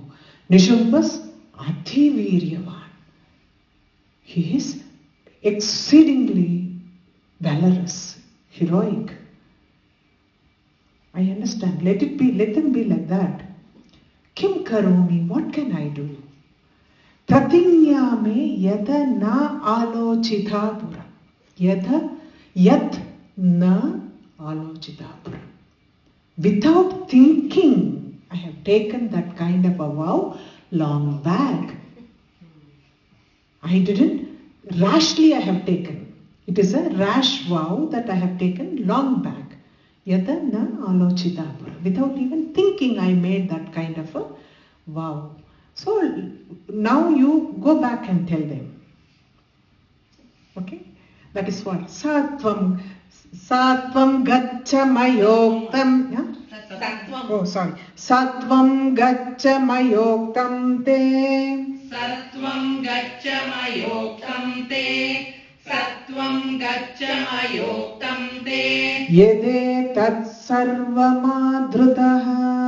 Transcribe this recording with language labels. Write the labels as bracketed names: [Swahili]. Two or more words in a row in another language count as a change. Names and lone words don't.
[Sanskrit] Nishumbhas Ati Viryavan. [English] He is exceedingly valorous, heroic. I understand. Let them be like that. [Sanskrit] Kim karomi, [English] what can I do? [Sanskrit] Pratinyame yada na alochita pura. Yada yat na alochita pura. [English] Without thinking, I have taken that kind of a vow long back. I didn't, rashly I have taken. It is a rash vow that I have taken long back. [Sanskrit] Yada na alochita pura. [English] Without even thinking, I made that kind of a vow. So now you go back and tell them. Okay? That is what? [Sanskrit] Sattvam gaccha mayoktam. [English] Yeah? Oh, sorry. [Sanskrit] Sattvam gaccha mayoktam te. Yede tat sarvamadrutaha.